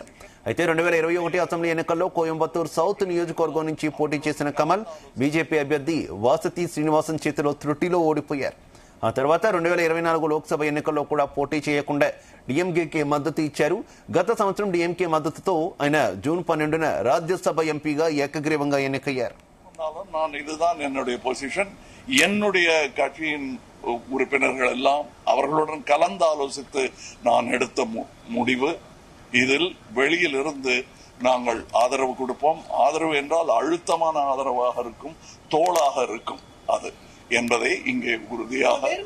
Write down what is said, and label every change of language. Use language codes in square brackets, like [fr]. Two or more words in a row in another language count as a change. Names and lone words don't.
[te] అయితే 2021 అసెంబ్లీ ఎన్నికల్లో కోయంబత్తూర్ సౌత్ నియోజకవర్గం నుంచి పోటీ చేసిన కమల్ బీజేపీ అభ్యర్థి వాసతి శ్రీనివాసన్ చేతిలో త్రుటిలో ఓడిపోయారు. ఆ తర్వాత 2024 లోక్సభ ఎన్నికల్లో కూడా పోటీ చేయకుండా డిఎంకేకి మద్దతు ఇచ్చారు. గత సంవత్సరం డిఎంకే మద్దతుతో ఆయన జూన్ 12న రాజ్యసభ ఎంపీగా ఏకగ్రీవంగా ఎన్నికయ్యారు. [ta] நான் இதுதான் என்னுடைய பொசிஷன். என்னுடைய கட்சியின் உறுப்பினர்கள் எல்லாம் அவர்களுடன் கலந்து ஆலோசித்து நான் எடுத்த முடிவு. இதில் வெளியில் இருந்து நாங்கள் ஆதரவு கொடுப்போம். ஆதரவு என்றால் அழுத்தமான ஆதரவாக இருக்கும், தோளாக இருக்கும் அது என்பதை இங்கே உறுதியாக.